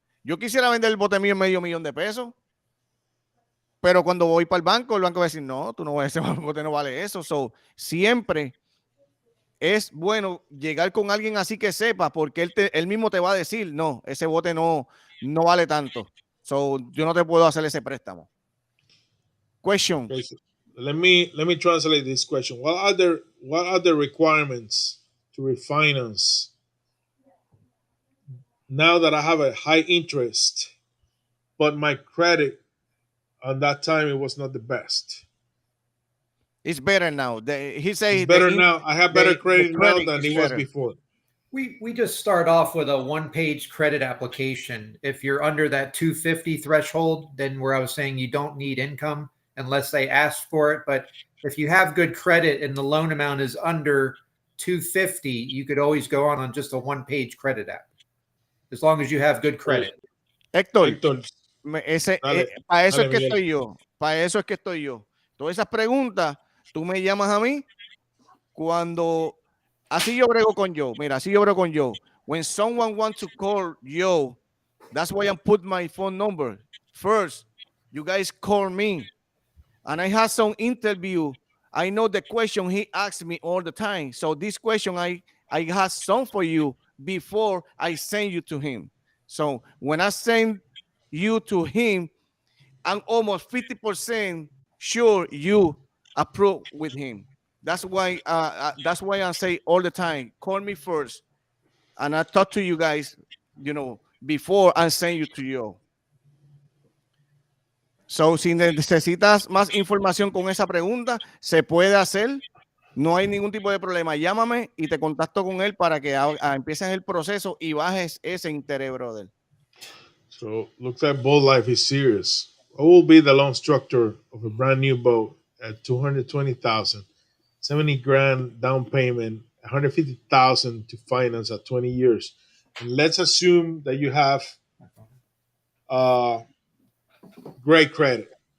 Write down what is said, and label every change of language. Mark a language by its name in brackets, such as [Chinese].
[Spanish] Yo quisiera vender el bote mío en $500,000 de pesos, pero cuando voy para el banco va a decir, no, tú no vas, ese bote no vale eso. So, siempre es bueno llegar con alguien así que sepa, porque él mismo te va a decir, no, ese bote no vale tanto. So, yo no te puedo hacer ese préstamo. [English] Question. Okay, so let me translate this question. What are the requirements to refinance now that I have a high interest, but my credit at that time it was not the best? It's better now. He says it's better now. I have better credit now than it was before. We just start off with a one-page credit application. If you're under that 250 threshold, then where I was saying you don't need income unless they ask for it. But if you have good credit and the loan amount is under 250, you could always go on just a one-page credit app, as long as you have good credit. [Spanish] Héctor, Héctor, dale, para eso dale, es que Miguel. estoy yo. Para eso es que estoy yo. Todas esas preguntas, tú me llamas a mí cuando. Así yo brego con Joe. Mira, así yo brego con Joe. [English] When someone wants to call Joe, that's why I put my phone number. First, you guys call me. And I had some interview. I know the question he asks me all the time. So this question, I have some for you before I send you to him. So when I send you to him, I'm almost 50% sure you approve with him. That's why I say all the time, call me first. And I talk to you guys, before I send you to you. [Spanish] So, si necesitas más información con esa pregunta, se puede hacer. No hay ningún tipo de problema. Llámame y te contacto con él para que empieces el proceso y bajes ese interés, brother. [English] So, looks like boat life is serious. What will be the loan structure of a brand new boat at 220,000, 70 grand down payment, 150,000 to finance at 20 years? And let's assume that you have great credit.